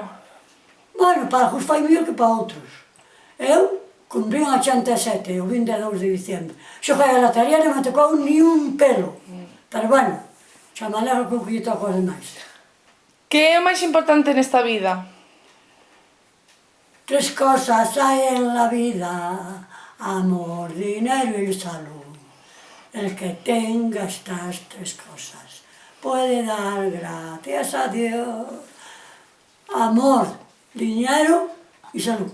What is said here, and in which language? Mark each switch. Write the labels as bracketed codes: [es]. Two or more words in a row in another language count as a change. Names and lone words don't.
[gl] Bueno, para uns foi mellor que para outros. Eu, cumprín 87, o 22 de diciembre. Xoguei a lotería e non me tocou ni un pelo. Pero bueno, xa me alegro con que lle toco aos demais. Que é o máis importante nesta vida? [es] 3 cosas hay en la vida: amor, dinero y salud. El que tenga estas 3 cosas puede dar gracias a Dios. Amor, dinero y salud.